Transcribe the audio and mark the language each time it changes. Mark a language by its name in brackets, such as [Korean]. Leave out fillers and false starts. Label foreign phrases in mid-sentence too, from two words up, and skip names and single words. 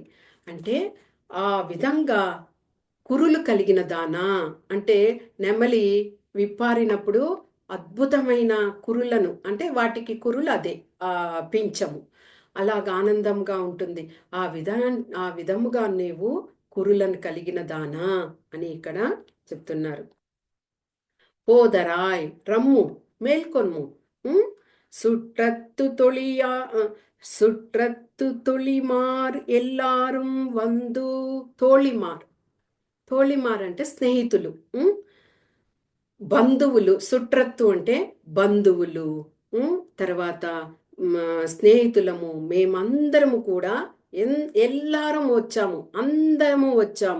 [Telugu] అంటే ఆ విధంగా కురులు కలిగిన దానా అంటే నెమలి విప్పారినప్పుడు అద్భుతమైన కురులను, అంటే వాటికి కురులు అదే ఆ పించము, అలాగ ఆనందంగా ఉంటుంది. ఆ విధముగా నీవు కురులను కలిగిన దానా అని ఇక్కడ చెప్తున్నారు. పోదరాయ్ రమ్ము మేల్కొన్ము [Tamil] சுற்றத்து தொழிமார் எல்லாரும் வந்து தோழிமார் [Telugu] అంటే స్నేహితులు, బంధువులు. సుట్రత్తు అంటే బంధువులు, తర్వాత స్నేహితులము, మేమందరము కూడా అందరము వచ్చాము.